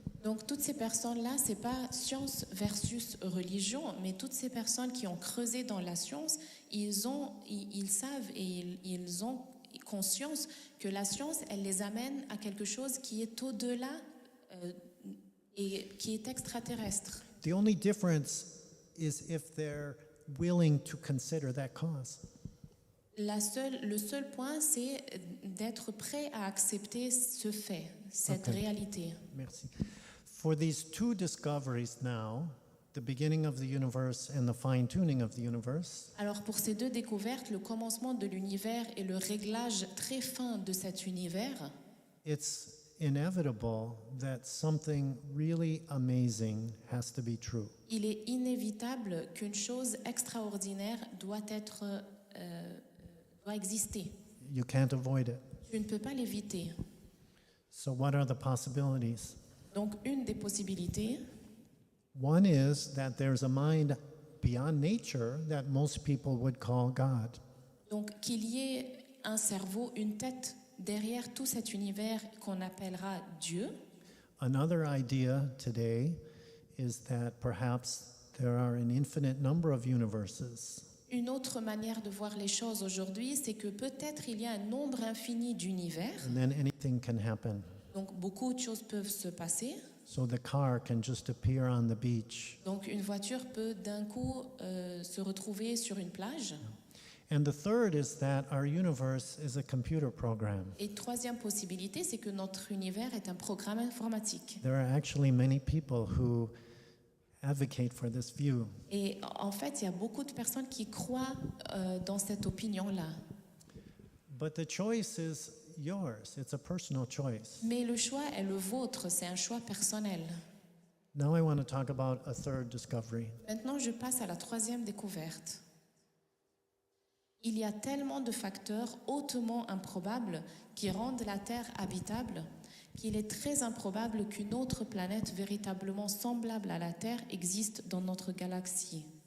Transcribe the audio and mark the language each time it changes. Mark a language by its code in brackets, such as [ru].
[fr] Donc toutes ces personnes-là, c'est pas science versus religion, mais toutes ces personnes qui ont creusé dans la science, ils savent et ils ont conscience que la science, elle les amène à quelque chose qui est au-delà et qui est extraterrestre. [en] The only difference is if they're willing to consider that cause. [fr] Le seul point, c'est d'être prêt à accepter ce fait, cette réalité. Merci. [en] For these two discoveries now, the beginning of the universe and the fine-tuning of the universe, [fr] Alors pour ces deux découvertes, le commencement de l'univers et le réglage très fin de cet univers, [en] it's inevitable that something really amazing has to be true. [fr] il est inévitable qu'une chose extraordinaire doit exister. [en] You can't avoid it. [fr] Tu ne peux pas l'éviter. [en] So what are the possibilities? [fr] Donc une des possibilités, [en] One is that there's a mind beyond nature that most people would call God. [fr] donc qu'il y ait un cerveau, une tête derrière tout cet univers qu'on appellera Dieu. [en] Another idea today is that perhaps there are an infinite number of universes. [fr] Une autre manière de voir les choses aujourd'hui, c'est que peut-être il y a un nombre infini d'univers, [en] And then anything can happen. [fr] donc beaucoup de choses peuvent se passer. [en] So the car can just appear on the beach. [fr] Donc une voiture peut d'un coup se retrouver sur une plage. [en] And the third is that our universe is a computer program. [fr] Et troisième possibilité, c'est que notre univers est un programme informatique. [en] There are actually many people who advocate for this view. [fr] Et en fait, il y a beaucoup de personnes qui croient dans cette opinion-là. [en] But the choice is yours. It's a personal choice. [fr] Mais le choix est le vôtre, c'est un choix personnel. [en] Now I want to talk about a third discovery. [fr] Maintenant, je passe à la troisième découverte. Il y a tellement de facteurs hautement improbables qui rendent la Terre habitable qu'il est très improbable qu'une autre planète véritablement semblable à la Terre existe dans notre galaxie.